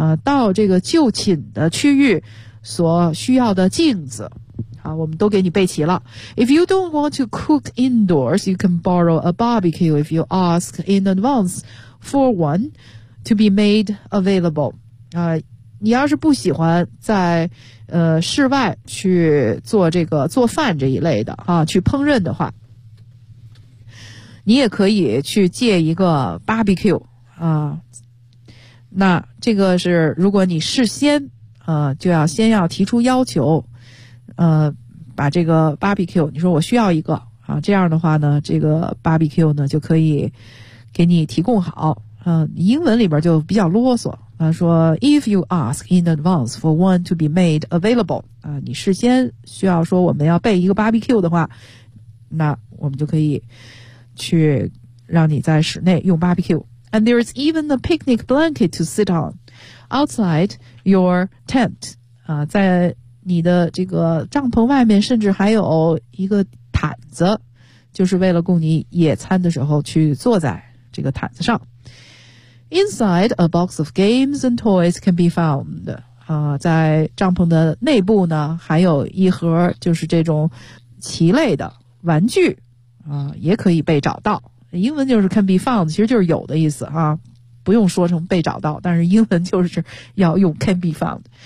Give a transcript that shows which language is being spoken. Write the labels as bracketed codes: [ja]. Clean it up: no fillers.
[zh] 到这个就寝的区域所需要的镜子，啊，我们都给你备齐了。 [en] If you don't want to cook indoors, you can borrow a barbecue if you ask in advance for one to be made available. [zh] 你要是不喜欢在室外去做这个做饭这一类的啊，去烹饪的话，你也可以去借一个 barbecue 啊。那这个是如果你事先就要先要提出要求，把这个 barbecue 你说我需要一个啊，这样的话呢这个 barbecue 呢就可以给你提供好，英文里边就比较啰嗦啊，说 [en] if you ask in advance for one to be made available [zh] 啊，你事先需要说我们要备一个 barbecue 的话，那我们就可以去让你在室内用 barbecue。 [en] And there is even a picnic blanket to sit on outside your tent. [zh] 在你的这个帐篷外面甚至还有一个毯子，就是为了供你野餐的时候去坐在这个毯子上。 [en] Inside, a box of games and toys can be found. [zh] 在帐篷的内部呢，还有一盒就是这种棋类的玩具，也可以被找到。英文就是 [en] can be found， [zh] 其实就是有的意思啊，不用说成被找到，但是英文就是要用 can be found。